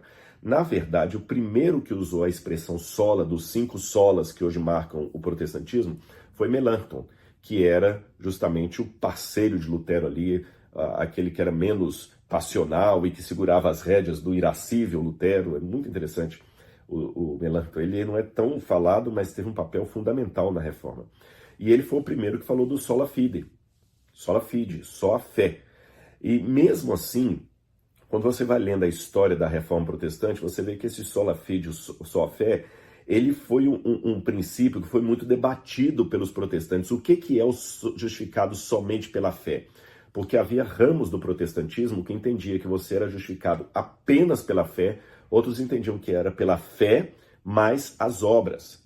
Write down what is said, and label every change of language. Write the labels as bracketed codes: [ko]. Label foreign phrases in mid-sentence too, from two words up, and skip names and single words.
[pt] Na verdade, o primeiro que usou a expressão sola, dos 5 solas que hoje marcam o protestantismo, foi Melanchthon, que era justamente o parceiro de Lutero ali, aquele que era menos passional e que segurava as rédeas do irascível Lutero. É muito interessante. O Melanchthon, ele não é tão falado, mas teve um papel fundamental na reforma. E ele foi o primeiro que falou do [la] sola fide, [pt] só a fé. E mesmo assim, quando você vai lendo a história da reforma protestante, você vê que esse [la] sola fide, [pt] só a fé, ele foi um princípio que foi muito debatido pelos protestantes. O que é o justificado somente pela fé? Porque havia ramos do protestantismo que entendia que você era justificado apenas pela fé, outros entendiam que era pela fé mais as obras.